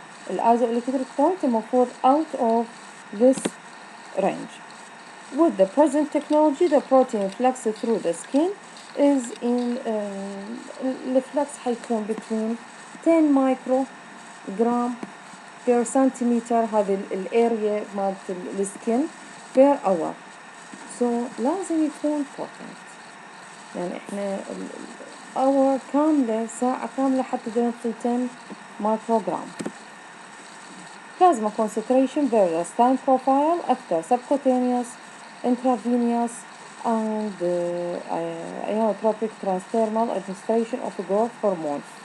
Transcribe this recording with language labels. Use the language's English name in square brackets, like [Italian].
[English] الايزوالكتريك point المفروض out of this range. With the present technology, the protein flux through the skin is in [Arabic] الفلكس حيكون [English] between 10 microgram per centimeter. [Arabic] هذه الاريا مالت السكين [English] per hour. [Arabic] So لازم يكون potent. يعني احنا hour كاملة، ساعة كاملة حتى نعطي 10 microgram. [English] Plasma concentration various time profile after subcutaneous, intravenous and ionotropic transdermal administration of growth hormone.